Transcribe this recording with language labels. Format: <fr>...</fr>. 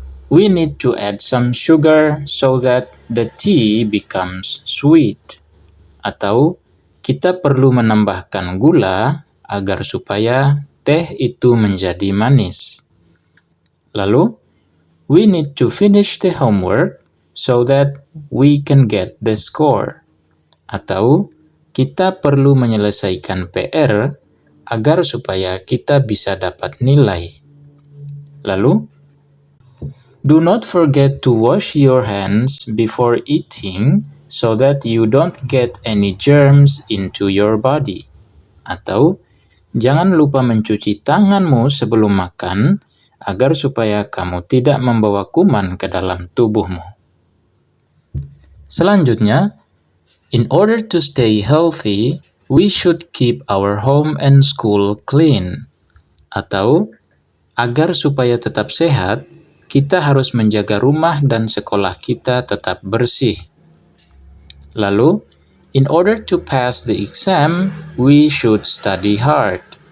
<en>We need to add some sugar so that the tea becomes sweet.</en> <id>Atau, kita perlu menambahkan gula agar supaya teh itu menjadi manis. Lalu,</id> <en>we need to finish the homework so that we can get the score.</en> <id>Atau, kita perlu menyelesaikan PR agar supaya kita bisa dapat nilai. Lalu,</id> <en>do not forget to wash your hands before eating so that you don't get any germs into your body.</en> <id>Atau, jangan lupa mencuci tanganmu sebelum makan agar supaya kamu tidak membawa kuman ke dalam tubuhmu. Selanjutnya,</id> <en>in order to stay healthy, we should keep our home and school clean.</en> <id>Atau, agar supaya tetap sehat, kita harus menjaga rumah dan sekolah kita tetap bersih. Lalu,</id> <en>in order to pass the exam, we should study hard.</en>